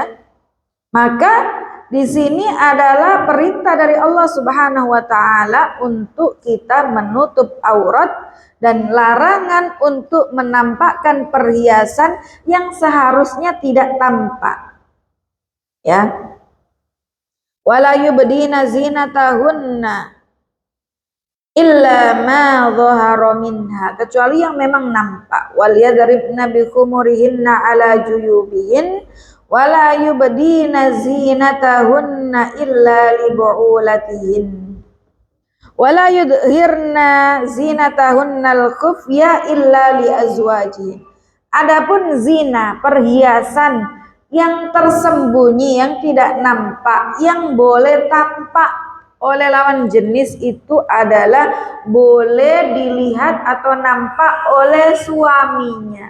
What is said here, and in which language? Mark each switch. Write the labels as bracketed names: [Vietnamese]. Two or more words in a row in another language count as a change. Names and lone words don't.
[Indonesian] Maka di sini adalah perintah dari Allah [Arabic] سبحانه وتعالى [Indonesian] untuk kita menutup aurat dan larangan untuk menampakkan perhiasan yang seharusnya tidak tampak. Ya. [Arabic] ولا يبدين زينتهن إلا ما ظهر منها, [Indonesian] kecuali yang memang nampak. [Arabic] وليضربن بخمرهن على جيوبهن ولا يبدين زينتهن إلا لبعولتهن ولا يظهرن زينتهن الخفية إلا لأزواجهن. [Indonesian] Adapun zina, perhiasan yang tersembunyi, yang tidak nampak, yang boleh tampak oleh lawan jenis itu adalah boleh dilihat atau nampak oleh suaminya.